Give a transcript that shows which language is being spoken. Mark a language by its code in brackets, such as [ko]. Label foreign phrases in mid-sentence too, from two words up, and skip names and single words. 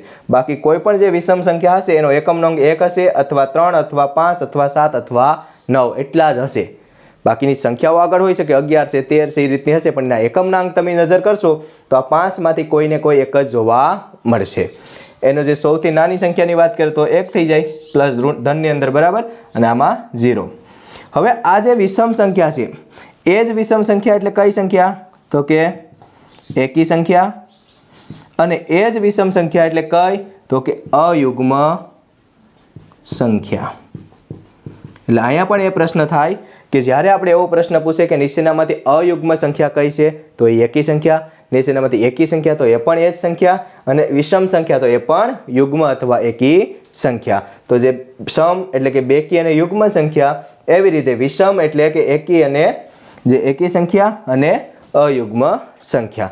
[gu] બાકી કોઈપણ જે વિષમ સંખ્યા હશે એનો એકમનો અંક 1 હશે અથવા 3 અથવા 5 અથવા 7 અથવા 9 એટલા જ હશે। બાકીની સંખ્યાઓ આગળ હોઈ શકે 11 છે 13 છે એ રીતની હશે પણ એના એકમના અંક તમે નજર કરશો તો આ 5 માંથી કોઈને કોઈ એક જ જોવા મળશે। એનો જે સૌથી નાની સંખ્યાની વાત કરે તો 1 થઈ જાય પ્લસ ધનની અંદર બરાબર અને આમાં 0। હવે આ જે વિષમ સંખ્યા છે એ જ વિષમ સંખ્યા એટલે કઈ સંખ્યા તો કે એકી સંખ્યા અને એ જ વિષમ સંખ્યા એટલે કઈ તો કે અયુગ્મ સંખ્યા। એટલે અહીંયા પણ એ પ્રશ્ન થાય કે જ્યારે આપણે એવો પ્રશ્ન પૂછે કે નીચેનામાંથી અયુગ્મ સંખ્યા કઈ છે તો એ એકી સંખ્યા, નીચેનામાંથી એકી સંખ્યા તો એ પણ એ જ સંખ્યા અને વિષમ સંખ્યા તો એ પણ યુગ્મ અથવા એકી સંખ્યા। તો જે સમ એટલે કે બેકી અને યુગ્મ સંખ્યા એવી રીતે વિષમ એટલે કે એકી અને જે એકી સંખ્યા અને અયુગ્મ સંખ્યા।